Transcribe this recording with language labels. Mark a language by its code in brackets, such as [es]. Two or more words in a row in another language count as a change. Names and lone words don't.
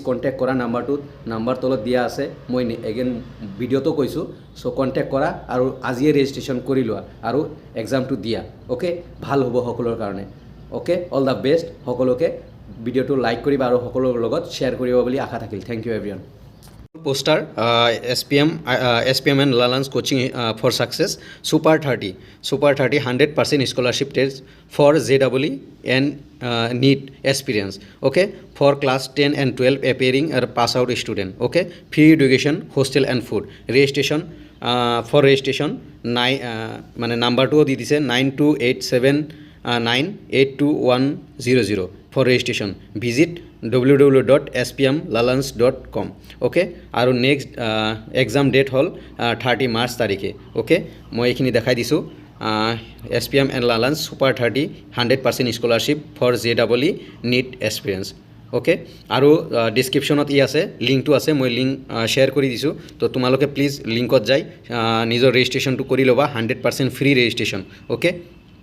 [as] কণ্টেক্ট কৰা নাম্বাৰ তলত দিয়া আছে মই এগেইন ভিডিঅ'টো কৈছোঁ চ' কণ্টেক্ট কৰা আৰু আজিয়ে ৰেজিষ্ট্ৰেশ্যন কৰি লোৱা আৰু এক্সামটো দিয়া ওকে ভাল হ'ব সকলোৰ কাৰণে ওকে [en] all the best [as] সকলোকে ভিডিঅ'টো লাইক কৰিবা আৰু সকলোৰ লগত শ্বেয়াৰ কৰিব বুলি আশা থাকিল [en] thank you everyone poster SPM and Lalans coaching for success super 30 100% scholarship test for JEE and NEET experience okay for class 10 and 12 appearing or pass out student okay free education hostel and food registration for registration 9 [as] মানে নাম্বাৰটো দি দিছে [en] 9287982100 for registration visit www.spmlalans.com okay আৰু next exam date হ'ল 30 মাৰ্চ [as] তাৰিখে ওকে মই এইখিনি দেখাই দিছোঁ SPM and Lalans super 30 100% [en] scholarship for JEE NEET experience [as] ওকে আৰু ডিছক্ৰিপশ্যনত আছে লিংকটো আছে মই লিংক শ্বেয়াৰ কৰি দিছোঁ তো তোমালোকে প্লিজ লিংকত যাই নিজৰ ৰেজিষ্ট্ৰেশ্যনটো কৰি ল'বা 100% [en] free registration [as] ওকে